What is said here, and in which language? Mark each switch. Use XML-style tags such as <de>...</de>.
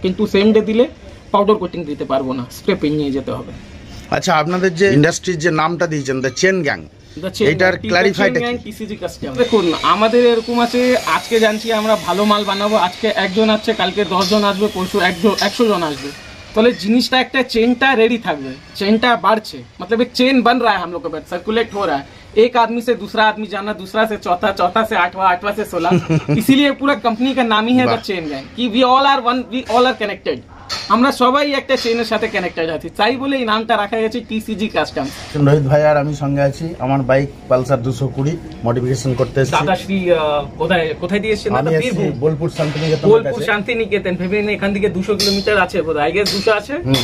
<bn>কিন্তু same day দিলে powder coating দিতে পারবো না, স্প্রে পেন নিয়ে যেতে হবে। আচ্ছা, আপনাদের যে ইন্ডাস্ট্রির যে নামটা দিয়েছেন দ্য চেন গ্যাং, এটার ক্ল্যারিফাইড টিসিজি কাস্টম। দেখুন আমাদের এরকম আছে, আজকে জানছি আমরা ভালো মাল বানাবো, আজকে 1 জন আসছে, কালকে 10 জন আসবে, পরশু 100 জন আসবে। তাহলে জিনিসটা একটা চেনটা रेडी থাকবে, চেনটা বাড়ছে,</bn> <hi>मतलब एक चेन बन रहा है हम लोग के पास, सर्कुलेट हो रहा है। एक आदमी से दूसरा आदमी जाना, दूसरा से चौथा, चौथा से 8वां, 8वां से 16। इसीलिए पूरा कंपनी का नाम ही है द चेन गैंग, कि</hi> <en>We all are one, we all are connected.</en> <bn>আমরা সবাই একটা চেনের সাথে কানেক্টেড আছি, তাই বলে এই নামটা রাখা গেছে টিসিজি কাস্টম। রোহিত ভাই আর আমি সঙ্গে আছি, আমার বাইক পালসার 220 মডিফিকেশন করতে এসেছি। দাদাশ্রী কোথায় দিয়ে এসেছেন? আমি এসেছি বোলপুর শান্তিনিকেতন। বোলপুর শান্তিনিকেতন ভেবেন, এখান থেকে 200 কিলোমিটার আছে বোধহয়, আই গেস 200 আছে।</bn>